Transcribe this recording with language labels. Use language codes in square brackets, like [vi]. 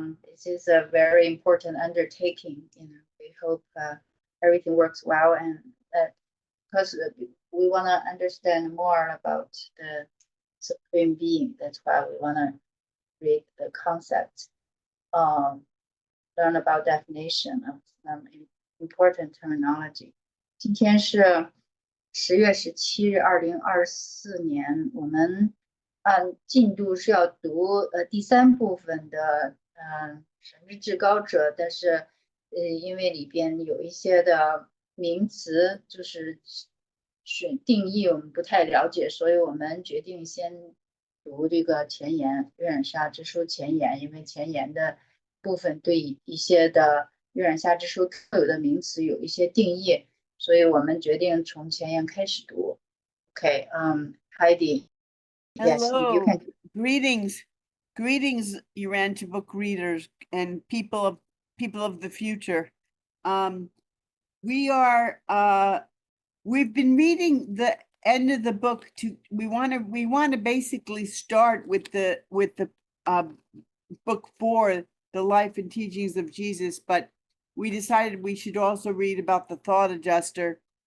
[en] This is a very important undertaking. We hope everything works well, and because we want to understand more about the Supreme Being. That's why we want to read the concept, learn about definition of some important terminology. [zh] 今天是10月17日，2024年，我们按进度是要读第3部分的神之至高者，但是因为里边有一些的名词就是定义我们不太了解，所以我们决定先读这个前言《月下之书》前言，因为前言的部分对一些的月下之书特有的名词有一些定义，所以我们决定从前言开始读。 [en] Okay, Heidi. Yes, you can. Greetings, Urantia Book readers and people of the future. We've been reading the end of the book. We want to basically start with the book 4, the life and teachings of Jesus, but we decided we should also read about the thought adjuster.